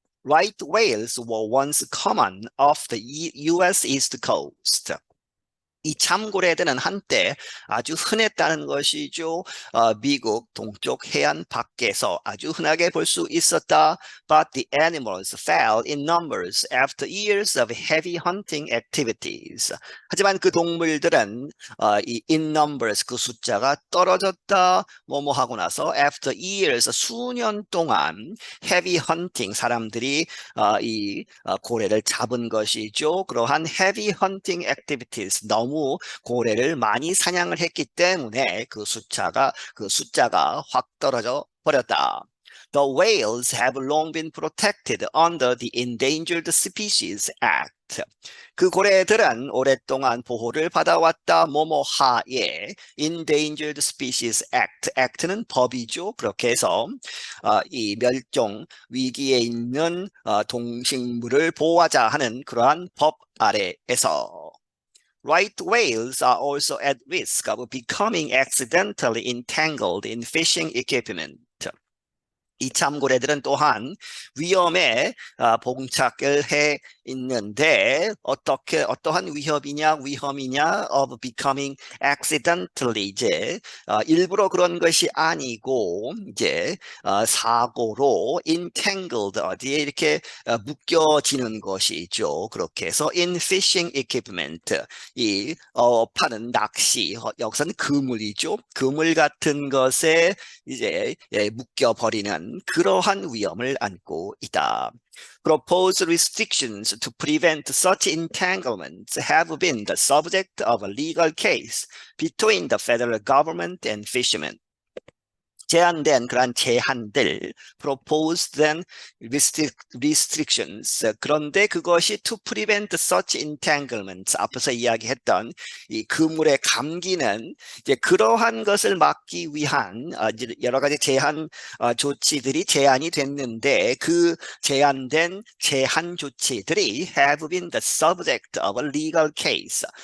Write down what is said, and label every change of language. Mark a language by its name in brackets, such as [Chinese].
[English] Right whales were once common off the US East Coast. [Korean] 이 참고래들은 한때 아주 흔했다는 것이죠. 미국 동쪽 해안 밖에서 아주 흔하게 볼 수 있었다. [English] But the animals fell in numbers after years of heavy hunting activities. [Korean] 하지만 그 동물들은 이 [English] in numbers, [Korean] 그 숫자가 떨어졌다. 뭐뭐 하고 나서 [English] after years, [Korean] 수년 동안 [English] heavy hunting, [Korean] 사람들이 이 고래를 잡은 것이죠. 그러한 [English] heavy hunting activities, [Korean] 너무 너무 고래를 많이 사냥을 했기 때문에 그 숫자가 확 떨어져 버렸다. [English] The whales have long been protected under the Endangered Species Act. [Korean] 그 고래들은 오랫동안 보호를 받아왔다. 뭐뭐하에 Endangered Species Act. Act는 법이죠. 그렇게 해서 이 멸종 위기에 있는 동식물을 보호하자 하는 그러한 법 아래에서 [English] Right whales are also at risk of becoming accidentally entangled in fishing equipment. [Korean] 이 참고래들은 또한 위험에 봉착을 해 있는데 어떠한 위험이냐 [English] of becoming accidentally [Korean] 이제 일부러 그런 것이 아니고 이제 사고로 entangled 어디에 이렇게 묶여지는 것이죠. 그렇게 해서 [English] in fishing equipment [Korean] 이 파는 낚시 여기서는 그물이죠. 그물 같은 것에 이제 묶여버리는 그러한 위험을 안고 있다. [English] Proposed restrictions to prevent such entanglements have been the subject of a legal case between the federal government and fishermen. [Korean] 제한된 그러한 제한들, [English] proposed then restrictions. [Korean] 그런데 그것이 [English] to prevent such entanglements. [Korean] 앞에서 이야기했던 이 그물의 감기는 이제 그러한 것을 막기 위한 이제 여러 가지 제한 조치들이 제한이 됐는데 그 제한된 제한 조치들이 [English] have been the subject of a legal case.